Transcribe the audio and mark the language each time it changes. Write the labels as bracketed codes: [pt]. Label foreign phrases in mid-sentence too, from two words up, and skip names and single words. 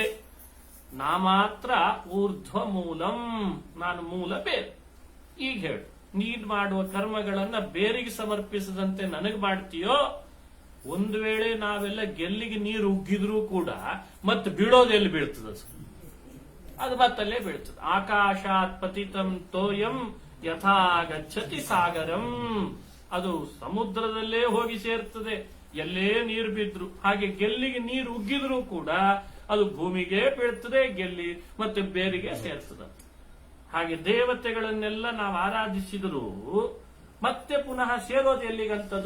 [kn] ನಾ ಮಾತ್ರ [sa] ಊರ್ಧ್ವ ಮೂಲಂ, [kn] ನಾನು ಮೂಲ ಬೇರೆ. ಈಗ ಹೇಳು, ನೀನ್ ಮಾಡುವ ಕರ್ಮಗಳನ್ನ ಬೇರಿಗೆ ಸಮರ್ಪಿಸದಂತೆ ನನಗ್ ಮಾಡ್ತೀಯೋ? ಒಂದು ವೇಳೆ ನಾವೆಲ್ಲ ಗೆಲ್ಲಿಗೆ ನೀರು ಉಗ್ಗಿದ್ರೂ ಕೂಡ ಮತ್ತೆ ಬೀಳೋದು ಎಲ್ಲಿ ಬೀಳ್ತದ? ಅದು ಮತ್ತಲ್ಲೇ ಬೀಳ್ತದೆ. [sa] ಆಕಾಶಾತ್ ಪತಿತಂ ತೋಯಂ ಯಥಾ ಗಚ್ಚತಿ ಸಾಗರಂ. [kn] ಅದು ಸಮುದ್ರದಲ್ಲೇ ಹೋಗಿ ಸೇರ್ತದೆ ಎಲ್ಲೇ ನೀರು ಬಿದ್ರು. ಹಾಗೆ ಗೆಲ್ಲಿಗೆ ನೀರು ಉಗ್ಗಿದ್ರೂ ಕೂಡ ಅದು ಭೂಮಿಗೆ ಬೀಳ್ತದೆ, ಗೆಲ್ಲಿ ಮತ್ತೆ ಬೇರಿಗೆ ಸೇರ್ತದೆ. ಹಾಗೆ ದೇವತೆಗಳನ್ನೆಲ್ಲ ನಾವು ಆರಾಧಿಸಿದರೂ ಮತ್ತೆ ಪುನಃ ಸೇರೋದು ಎಲ್ಲಿಗಂತದ್ದು?